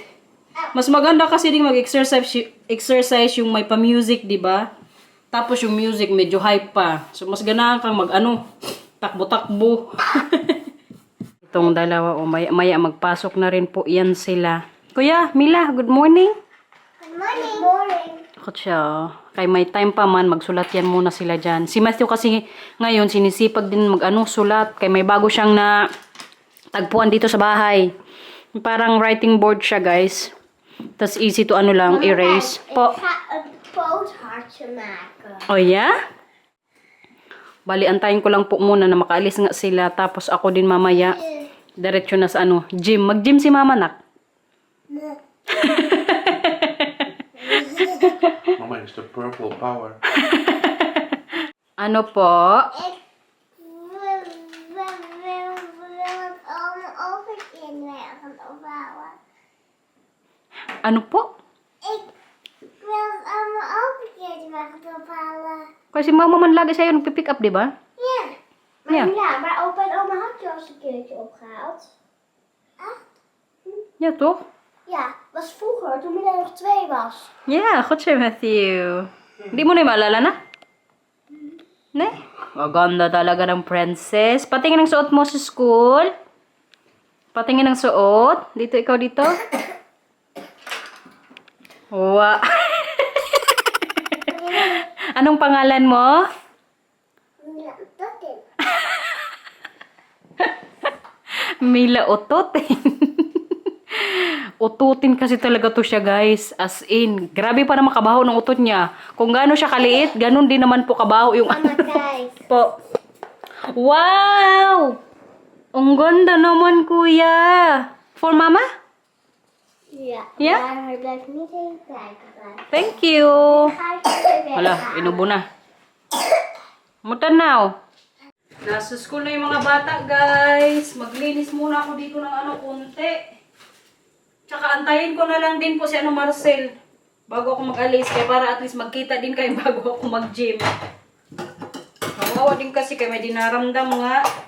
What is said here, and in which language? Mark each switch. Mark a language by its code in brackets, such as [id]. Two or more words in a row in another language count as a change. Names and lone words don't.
[tl] Mas maganda kasi din mag-exercise yung may pa-music, di ba? Tapos yung music medyo hype pa. So mas ganahan kang takbo-takbo. Itong dalawa maya magpasok na rin po yan sila. Kuya, Mila, [en] good morning. Good morning. Good morning. [tl] Ako siya. Kay may time pa man, magsulat yan muna sila dyan. Si Matthew kasi ngayon sinisipag din sulat. Kay may bago siyang na tagpuan dito sa bahay. Parang [en] writing board [tl] siya, guys. [en] Tas easy to erase. Po. Oh, yeah? [tl] Bali, antayin ko lang po muna na makaalis nga sila. Tapos ako din mamaya, diretso na sa gym. Mag-gym si mama, nak. Mama, [en] it's the purple power. [tl] Ano po? Ano po? Kasi mama man lagi sa'yo nagpipick up, di ba? [nl] Ja. Ja. Ja, maar opa en oma had je al eens een keertje opgehaald. Echt? Ja, toch? Ja, was vroeger, toen Mina nog 2 was. Yeah, goed zo, Matthew. [tl] Hindi mo na yung maalala na? [nl] Ne? [tl] Maganda talaga ng princess. Patingin ng suot mo sa school. Patingin ng suot. Dito, ikaw dito. Wow. Anong pangalan mo? [nl] Ja, dat is. [tl] Mila Ototin. Ututin kasi talaga to siya, guys. [en] As in, [tl] grabe pa na makabaho ng utot niya. Kung gaano siya kaliit, ganun din naman po kabaho yung [nl] Mama, kijk. [tl] po. Wow! Ang ganda naman, kuya. [en] For mama? [nl] Ja. Ja? Maar hij blijft niet even kijken. [en] Thank you. [nl] Ga ik weer weg. [tl] Wala, inubo na. Mutanaw. Nasa school na yung mga bata, guys. Maglinis muna ako dito ng konti. Tsaka antayin ko na lang din po si Marcel bago ako mag-alis. Kaya para at least magkita din kayo bago ako mag-gym. Kawawa din kasi kaya may dinaramdam nga.